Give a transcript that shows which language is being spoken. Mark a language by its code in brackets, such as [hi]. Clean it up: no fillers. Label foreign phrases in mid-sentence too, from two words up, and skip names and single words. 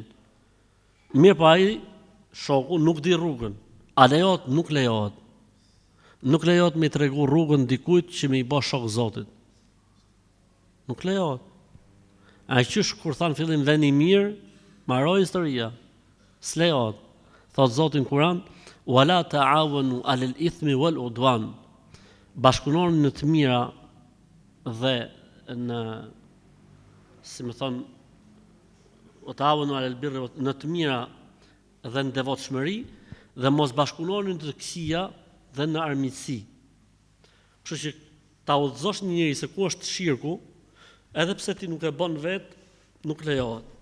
[sq] Mirë po ai shoku nuk di rrugën. A lejohet? Nuk lejohet. Nuk lejohet me i tregu rrugën dikujt që me i bë shok Zotit. Nuk lejohet. Ai qysh kur than fillim vend i mirë, mbaroi historia. S'lejohet. Thot Zoti në Kur'an, [ar] "ولا تعاونوا على الإثم والعدوان." [sq] Bashkëpunoni në të mira dhe në, si më thon, o [ar] تعاونوا على البر, [sq] në të mira dhe në devotshmëri, dhe mos bashkëpunoni në të këqija dhe në armiqësi. Kështu që ta udhëzosh një njeri se ku është shirku, edhe pse ti nuk e bën vet, nuk lejohet.